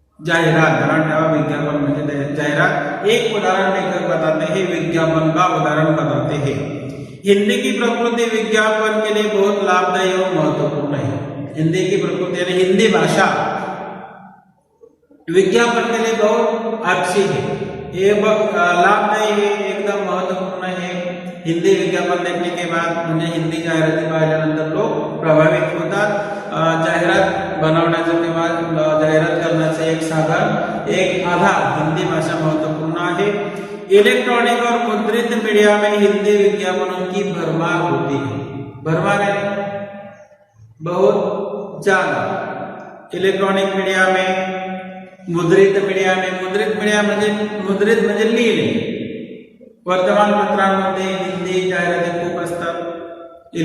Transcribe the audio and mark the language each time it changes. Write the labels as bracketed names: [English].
[Hindi] जाहिरात। विज्ञापन में जाहिरात। एक उदाहरण लेकर बताते हैं, विज्ञापन का उदाहरण बताते हैं। हिंदी की प्रकृति विज्ञापन के लिए बहुत लाभदायी और महत्वपूर्ण है। हिंदी की प्रकृति यानी हिंदी भाषा विज्ञापन के लिए बहुत अच्छी है, ये लाभदायी है, एकदम महत्वपूर्ण है। हिंदी विज्ञापन देखने के बाद [Marathi] म्हणजे हिंदी जाहिराती पाहिल्यानंतर लोक प्रभावित होतात। जाहिरात बनवण्याचं किंवा जाहिरात करण्याचं एक साधन, एक आधार हिंदी भाषा महत्वपूर्ण आहे। [Hindi] इलेक्ट्रॉनिक और मुद्रित मीडिया में हिंदी विज्ञापनों की भरमार होती है। भरमार है बहुत ज्यादा। इलेक्ट्रॉनिक मीडिया में, मुद्रित मीडिया में, [Marathi] मुद्रित म्हणजे लिहिणे, वर्तमानपत्रांमध्ये हिंदी जाहिराती खूप असतात।